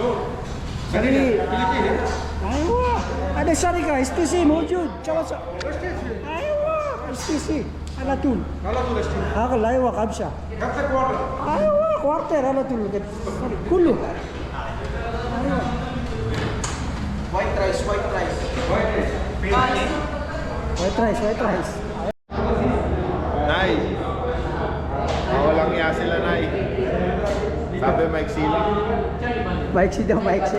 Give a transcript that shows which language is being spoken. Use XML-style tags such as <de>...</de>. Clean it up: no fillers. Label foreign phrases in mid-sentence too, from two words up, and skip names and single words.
<ar>ايوه هذا شركة STC موجود ايوه STC على طول هذا ايوه خمسة ايوه كوارتر على طول كله ايوه</ar> <en>White rice. white rice</en> <tl>Nay, walang iya sila, Nay. Sabi maiksi lang. maiksi daw maiksi</tl>